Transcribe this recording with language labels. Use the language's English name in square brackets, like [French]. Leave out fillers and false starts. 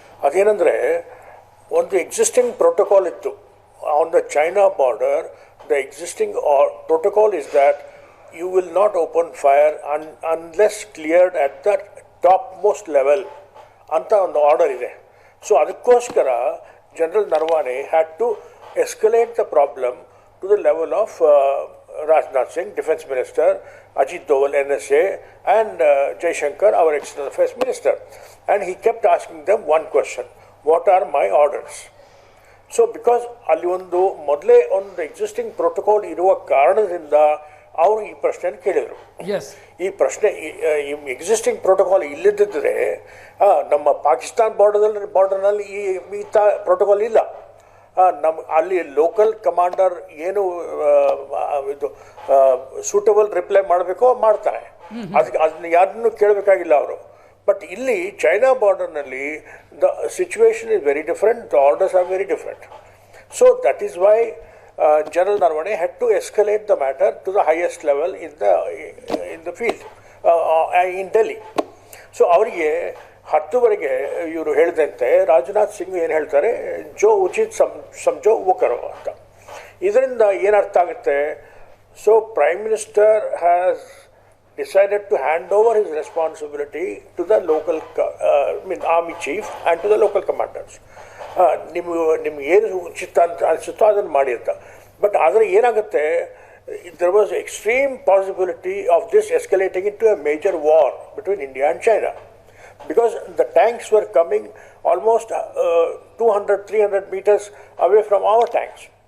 [Kannada] ಅದೇನೆಂದರೆ, ಒಂದು existing protocol ಇತ್ತು [English] On the China border. The existing protocol is that you will not open fire unless cleared at the top most level [Kannada] ಅಂತ ಒಂದು order ಇದೆ. [English] So ಅದಕ್ಕೋಸ್ಕರ general Naravane had to escalate the problem to the level of Rajnath Singh, Defence Minister, Ajit Doval, NSA, and Jaishankar, our External Affairs Minister. And he kept asking them one question: what are my orders? So because [Kannada] ಅಲ್ಲಿ ಒಂದು ಮೊದಲೇ ಒಂದು existing protocol ಇರುವ ಕಾರಣದಿಂದ ಅವರು ಈ ಪ್ರಶ್ನೆಯನ್ನು ಕೇಳಿದರು. ಎಸ್, ಈ ಪ್ರಶ್ನೆ ಎಕ್ಸಿಸ್ಟಿಂಗ್ ಪ್ರೋಟೋಕಾಲ್ ಇಲ್ಲದಿದ್ದರೆ ನಮ್ಮ ಪಾಕಿಸ್ತಾನ್ ಬಾರ್ಡರ್ನಲ್ಲಿ ಈ ಪ್ರೋಟೋಕಾಲ್ ಇಲ್ಲ. ಅಲ್ಲಿ ಲೋಕಲ್ ಕಮಾಂಡರ್ ಏನು ಇದು ಸೂಟಬಲ್ ರಿಪ್ಲೈ ಮಾಡಬೇಕೋ ಮಾಡ್ತಾರೆ, ಅದನ್ನ ಯಾರನ್ನೂ ಕೇಳಬೇಕಾಗಿಲ್ಲ ಅವರು. ಬಟ್ ಇಲ್ಲಿ China ಬಾರ್ಡರ್ನಲ್ಲಿ [English] The situation is very different, the orders are very different. So that is why General Narwane had to escalate the matter to the highest level in the field in Delhi. [Kannada] So ಅವರಿಗೆ 10ವರೆಗೆ ಇವರು ಹೇಳಿದಂತೆ ರಾಜನಾಥ್ ಸಿಂಗ್ ಏನು ಹೇಳ್ತಾರೆ, [Hindi] ಜೋ ಉಚಿತ್ ಸಮಜೋ ವೋ ಕರೋ [Kannada] ಅಂತ. ಇದರಿಂದ ಏನರ್ಥ ಆಗುತ್ತೆ, [English] So prime minister has decided to hand over his responsibility to the local army chief and to the local commanders. [Kannada] ನಿಮ್ಗೆ ಏನು ಉಚಿತ ಅಂತ ಅನಿಸುತ್ತೋ ಅದನ್ನು ಮಾಡಿ ಅಂತ. ಬಟ್ ಆದರೆ ಏನಾಗುತ್ತೆ, [English] there was extreme possibility of this escalating into a major war between India and China, because the tanks were coming almost 200-300 meters away from our tanks.